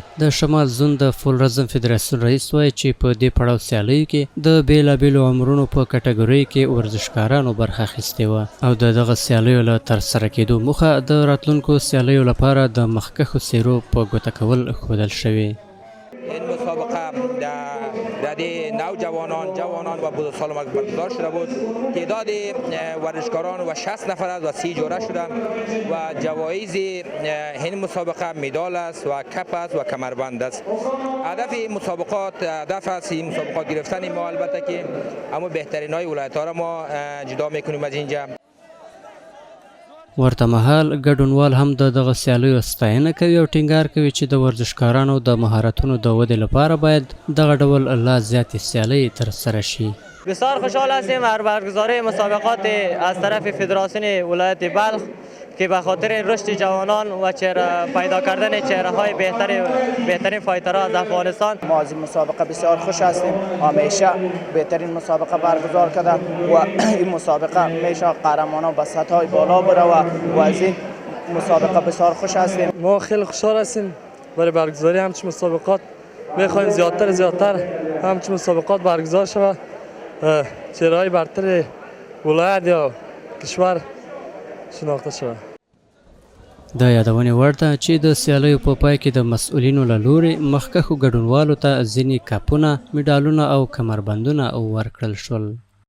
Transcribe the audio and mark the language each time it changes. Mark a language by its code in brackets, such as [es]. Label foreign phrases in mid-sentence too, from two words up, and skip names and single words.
[ps] د شمال زون د فول رزم فدراسیون رئیس وایي چې په دې پړاو سیالیو کې د بېلابېلو عمرونو په کټګوریو کې ورزشکارانو برخه اخیستې وه او د دغه سیالیو له ترسره کېدو موخه د راتلونکو سیالیو لپاره د مخکښو څېرو په ګوته کول ښودل شوې. [fa] این مسابقه در نوجوانان، جوانان و بزرگسالان برگزار شده بود. تعداد ورزشکاران و 60 نفر است و 30 جوره شدند و جوایز این مسابقه مدال است و کپ است و کمربند است. هدف این مسابقات گرفتن ما البته که اما بهترین های ولایت ها را ما جدا میکنیم از اینجا. [ps] ورته مهال ګډونوال هم د دغه سیالیو ستاینه کوي او ټینګار کوي چې د ورزشکارانو د مهارتونو د ودې لپاره باید دغه ډول لا زیاتې سیالۍ ترسره شي. [fa] بسیار خوشحال هستیم از برگزاری مسابقات از طرف فدراسیون ولایت بلخ که به خاطر رشد جوانان و پیدا کردن چهره های بهترین فایترها از افغانستان. ما از این مسابقه بسیار خوش هستیم. همیشه بهترین مسابقه برگزار کردن و این مسابقه همیشه قهرمانان به سطح بالا بره و از این مسابقه بسیار خوش هستیم. ما خیلی خوشحال هستیم برای برگزاری همچین مسابقات. میخوایم زیادتر همچین مسابقات برگزار شود. چهره های برتر ولایت یا کشور شناخته شود. [ps] د یادونې وړ ده چې د سیالیو په پای کې د مسؤلینو له لوري مخکښو ګډونوالو ته ځینې کاپونه، مډالونه او کمربندونه ورکړل شول.